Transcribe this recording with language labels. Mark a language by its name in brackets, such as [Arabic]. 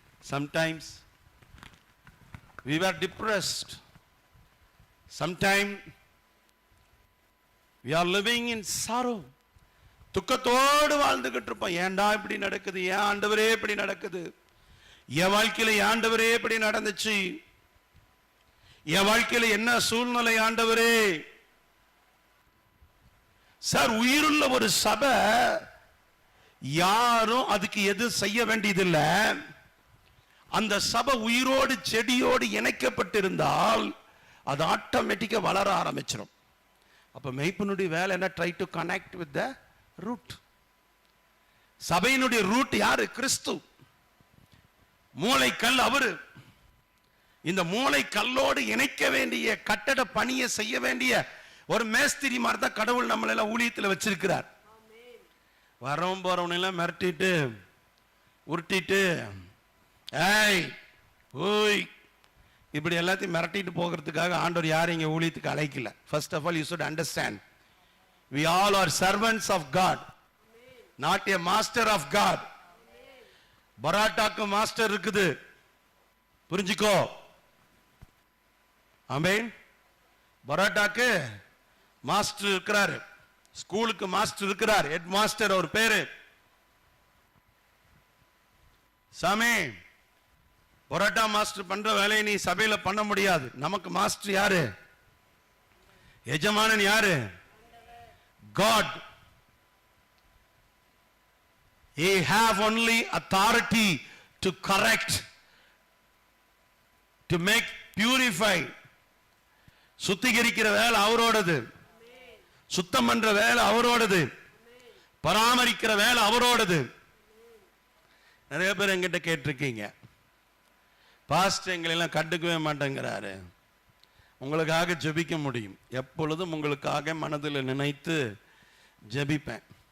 [English] Sometimes we were depressed. Sometimes we are living in sorrow. [Tamil] துக்கத்தோடு வாழ்ந்துகிட்டு இருப்போம். ஏன்டா இப்படி நடக்குது, ஏன் ஆண்டவரே இப்படி நடக்குது, என் வாழ்க்கையில ஆண்டவரே இப்படி நடந்துச்சு, என் வாழ்க்கையில என்ன சூழ்நிலை ஆண்டவரே. சார், உயிருள்ள ஒரு சபை யாரும் அதுக்கு எது செய்ய வேண்டியதில்லை. அந்த சபை உயிரோடு செடியோடு இணைக்கப்பட்டிருந்தால் அது ஆட்டோமேட்டிக்கா வளர ஆரம்பிச்சிடும். அப்ப மெய்ப்பனுடைய வேலை என்ன? [English] Try to connect with the root. [Tamil] சபையினுடைய ரூட் யாரு? கிறிஸ்து. மூளைக்கல் அவரு. இந்த மூளை கல்லோடு இணைக்க வேண்டிய கட்டட பணியை செய்ய வேண்டிய ஒரு மேஸ்திரி மாதிரி தான் கடவுள் நம்மள எல்லாம் ஊழியத்தில் வச்சிருக்கிறார். வரவும் போறவன எல்லாம் மிரட்டிட்டு உருட்டிட்டு ஏய் ஓய் இப்படி எல்லாத்தையும் மிரட்டிட்டு போகிறதுக்காக ஆண்டவர் யாரும் இங்க ஊழியத்துக்கு அழைக்கல. [English] First of all you should understand, we all are servants of God, not a master of God. [Tamil] பராட்டாக்கு master இருக்குது, புரிஞ்சுக்கோ. ஆமென். பராட்டாக்கு மாஸ்டர் இருக்கிறாரு, ஸ்கூலுக்கு மாஸ்டர் இருக்கிறார், ஹெட் மாஸ்டர் அவர் பேரு. சாமி, பரோட்டா மாஸ்டர் பண்ற வேலையை நீ சபையில பண்ண முடியாது. நமக்கு மாஸ்டர் யாரு? எஜமானன் யாரு? God. [English] He have only authority to correct, to make, purify. [Tamil] சுத்திகரிக்கிற வேலை அவரோடது, சுத்தம் பண்ற வேலை அவரோடது, பராமரிக்கிற வேலை அவரோடது. நிறைய பேர் என்கிட்ட கேட்டிருக்கீங்க, பாஸ்டர் எங்களெல்லாம் கண்டுக்கவே மாட்டேங்கிறாரு. உங்களுக்காக ஜெபிக்க முடியும். எப்பொழுதும் உங்களுக்காக மனதில் நினைத்து ஜெபிப்பேன்.